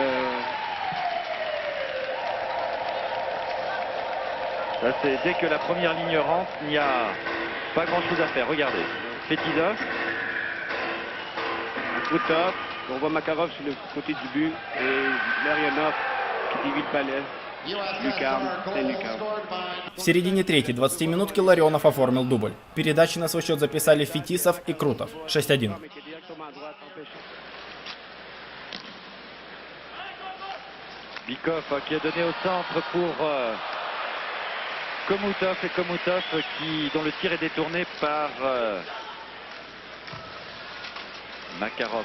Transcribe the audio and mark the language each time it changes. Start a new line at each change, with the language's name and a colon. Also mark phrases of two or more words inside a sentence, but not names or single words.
French: Ça c'est dès que la première ligne rentre, il n'y a pas grand chose à faire. Regardez. Fetisov. Krutov, on voit Makarov sur le côté du but et Larionov qui divise le palais.
Russian: В середине третьей 20 минутки Ларионов оформил дубль. Передачи на свой счет записали Фетисов и Крутов. 6-1.
French: Bikov qui a donné au centre pour Komutov, et Komutov dont le tir est détourné par Makarov.